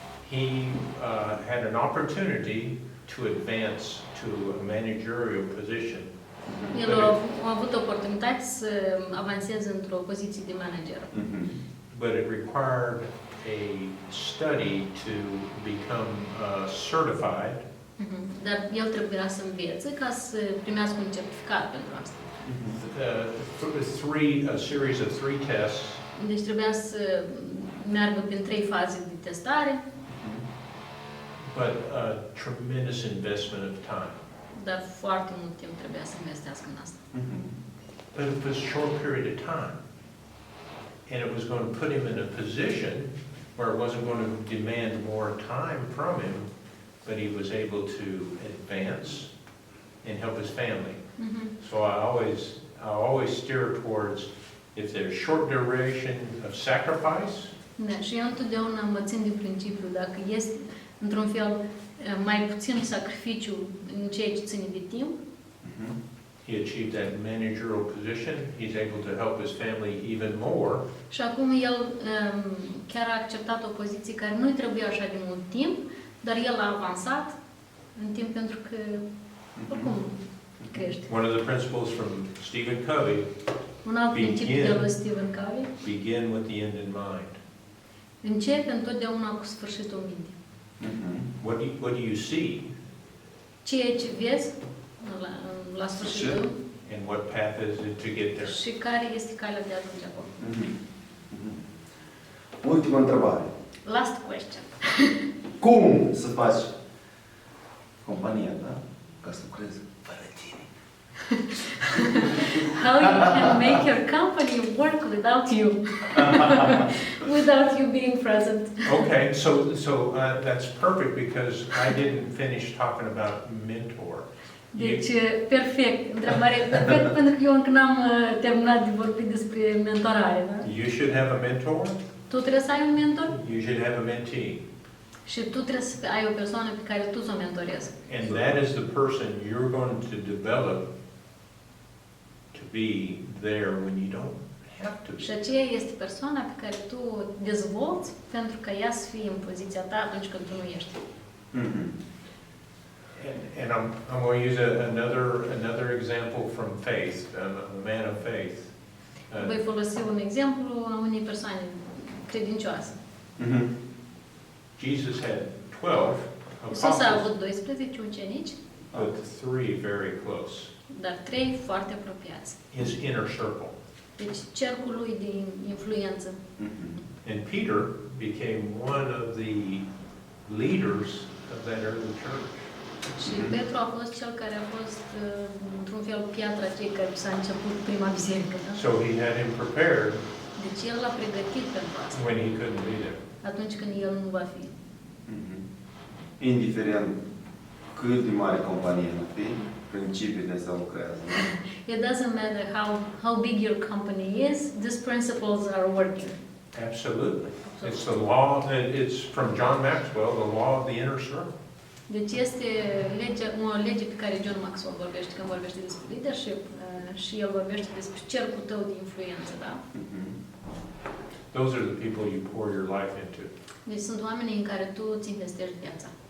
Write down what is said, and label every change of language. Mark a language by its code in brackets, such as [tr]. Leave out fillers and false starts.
[en] He had an opportunity to advance to a managerial position. [ro] El a avut oportunitate să avanseze într-o poziție de manager. [en] But it required a study to become certified. [ro] Dar el trebuia să învețe ca să primească un certificat pentru asta. [en] A series of 3 tests. [ro] Deci trebuia să meargă prin 3 faze de testare, [en] But a tremendous investment of time. [ro] dar foarte mult timp trebuia să investească în asta. [en] But it was a short period of time. And it was going to put him in a position where it wasn't going to demand more time from him, but he was able to advance and help his family. So I always steer towards, if there's short duration of sacrifice, [ro] Da, și eu întotdeauna mă țin de principiu, dacă este, într-un fel, mai puțin sacrificiu în ceea ce ține de timp, [en] he achieved that managerial position, he's able to help his family even more. [ro] și acum el chiar a acceptat o poziție care nu-i trebuia așa de mult timp, dar el a avansat în timp pentru că, oricum, crește. [en] One of the principles from Stephen Covey, [ro] Un alt principiu de la Stephen Covey, [en] begin with the end in mind. [ro] începe întotdeauna cu sfârșitul în minte. [en] What do you see [ro] Ceea ce vezi la sfârșitul [en] and what path is it to get there? [ro] și care este calea de a ajunge acolo. Ultima întrebare. [en] Last question. [ro] Cum să faci compania, da? Ca să lucrezi fără tine. [en] How you can make your company work without you, without you being present. Okay, so that's perfect because I didn't finish talking about mentor. [ro] Deci, perfect. Întrebare perfect, pentru că eu încă n-am terminat de vorbit despre mentorare, da? [en] You should have a mentor. [ro] Tu trebuie să ai un mentor [en] You should have a mentee. [ro] și tu trebuie să ai o persoană pe care tu să o mentorezi. [en] And that is the person you're going to develop to be there when you don't have to. [ro] Și aceea este persoana pe care tu o dezvolți pentru ca ea să fie în poziția ta atunci când tu nu ești. [en] And I'm going to use another example from faith, a man of faith. [ro] Voi folosi un exemplu a unei persoane credincioase. [en] Jesus had 12 [ro] Iisus a avut [en] apostles, [ro] 12 ucenici, [en] but 3 very close. [ro] dar 3 foarte apropiați. [en] His inner circle. [ro] Deci cercul lui de influență. [en] And Peter became one of the leaders of that early church. [ro] Și Petru a fost cel care a fost, într-un fel, piatra cei care s-a început prima biserică. Da? [en] So he had him prepared [ro] Deci el l-a pregătit pentru asta, [en] when he couldn't be there. [ro] atunci când el nu va fi. Indiferent cât de mare companie ar fi, principiile se lucrează. [en] It doesn't matter how big your company is, these principles are working. Absolutely. It's the law, it's from John Maxwell, the law of the inner circle. [ro] Deci este o lege pe care John Maxwell vorbește când vorbește despre leadership și el vorbește despre cercul tău de influență, da? [en] Those are the people you pour your life into. [ro] Deci sunt oamenii în care tu îți investești viața.